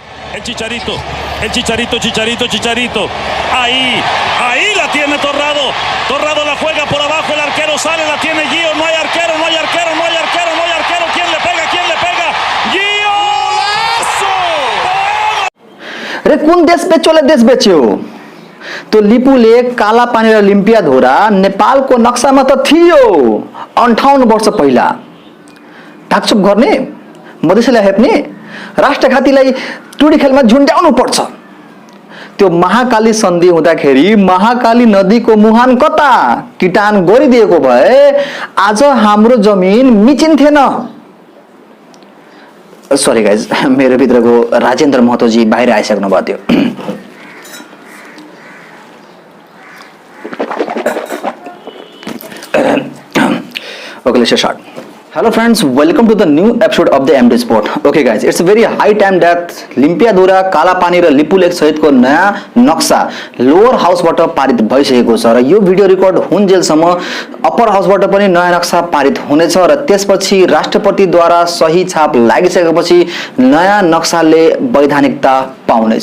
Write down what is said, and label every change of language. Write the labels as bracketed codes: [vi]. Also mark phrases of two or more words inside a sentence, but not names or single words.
[es] El Chicharito, Chicharito. Ahí la tiene Torrado. Torrado la juega por abajo, el arquero sale, la tiene Gio. No hay arquero. ¿Quién le pega? Gio. [ne] अरे कुन देश बेच्योले देश बेच्यो त्यो लिपुले काला पानी र लिम्पिया धोरा नेपालको नक्सामा त थियो 58 वर्ष पहिला। ढाकछुप गर्ने मधेसीलाई हेप्ने राष्ट्रघातीलाई टुडी खेलमा झुन्ड्याउनु पर्छ। त्यो महाकाली सन्धि हुँदाखेरि महाकाली नदीको मुहान कता किटान गरिदिएको भए आज हाम्रो जमिन मिचिन्थेन। [en] sorry guys, [ne] मेरो भित्रको राजेन्द्र महतोजी बाहिर आइसक्नु भयो थियो। [en] Okay, let's start. Hello friends, welcome to the new episode of the MD Sport. Okay guys, it's very high time that [ne] लिम्पियाधुरा कालापानी र लिपुलेक सहितको नयाँ नक्सा [en] lower house बाट [ne] पारित भइसकेको छ र यो भिडियो रेकर्ड हुन्जेलसम्म [en] upper house बाट [ne] पनि नयाँ नक्सा पारित हुनेछ र त्यसपछि राष्ट्रपतिद्वारा सही छाप लागिसकेपछि नयाँ नक्साले वैधानिकता पाउनेछ।